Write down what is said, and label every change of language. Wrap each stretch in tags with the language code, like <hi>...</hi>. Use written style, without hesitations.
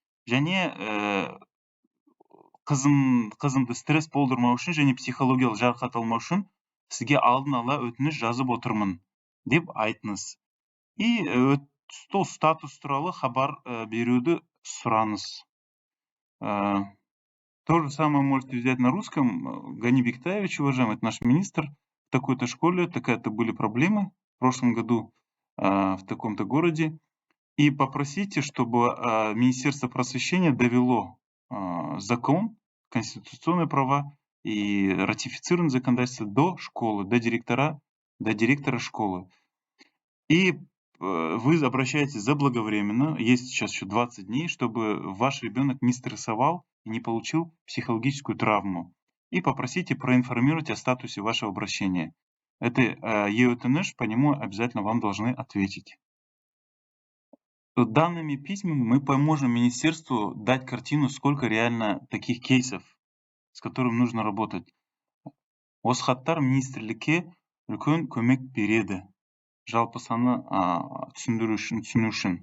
<kk>Және қызымды стресс болдырмау үшін және психологиялық жарақат алмау үшін сізге алдын ала өтініш жазып отырмын деп айтыңыз. И сол статус туралы хабар беруді сұраңыз.</kk> <ru>То же самое можете взять на русском. Гани Бектаевич, уважаемый, это наш министр, в такой-то школе такая-то были проблемы в прошлом году в таком-то городе. И попросите, чтобы Министерство просвещения довело закон, конституционные права и ратифицированное законодательство до школы, до директора школы. И вы обращаетесь заблаговременно, есть сейчас еще 20 дней, чтобы ваш ребенок не стрессовал и не получил психологическую травму. И попросите проинформировать о статусе вашего обращения. Это ЕОТНШ, по нему обязательно вам должны ответить. Данными письмами мы поможем министерству дать картину, сколько реально таких кейсов, с которыми нужно работать.</ru> <kk>Осы хаттар министрлікке үлкен көмек береді. Жалпы саны түсіну үшін.</kk>